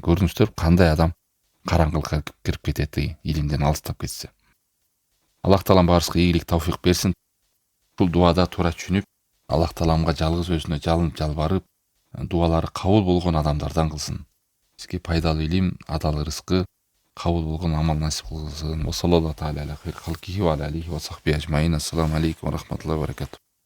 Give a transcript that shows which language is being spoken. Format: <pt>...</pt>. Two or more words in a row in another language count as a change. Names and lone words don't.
<ky>Көрдүңүздөр кандай адам караңгылыкка кирип кетет, илимден алыстап кетсе. Аллах Таалам баарыбызга ийгилик, тавфик берсин. Бул дуада туура түшүнүп, Аллах Тааламга жалгыз өзүнө жалынып, жалбарып, дуалары кабыл болгон адамдардан кылсын. Бизге пайдалуу илим, адал рызкы, кабыл болгон амал насип кылсын.</ky> <ar>وصلى الله تعالى على خير خلقه وعلى آله وصحبه أجمعين. السلام عليكم ورحمة الله وبركاته.</ar>